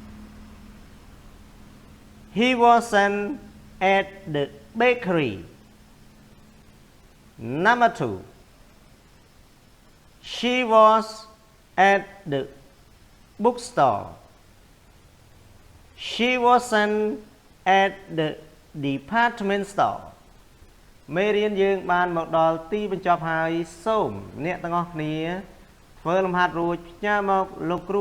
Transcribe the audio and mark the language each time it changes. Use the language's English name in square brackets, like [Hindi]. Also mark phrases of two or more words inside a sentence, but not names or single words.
[English] He wasn't at the bakery. Number 2. She was at the bookstore. She wasn't at the department store. [Khmer] មេរៀនយើងបានមកដល់ទីបញ្ចប់ហើយសូមអ្នកទាំងអស់គ្នាធ្វើលំហាត់រួចផ្ញើមកលោកគ្រូ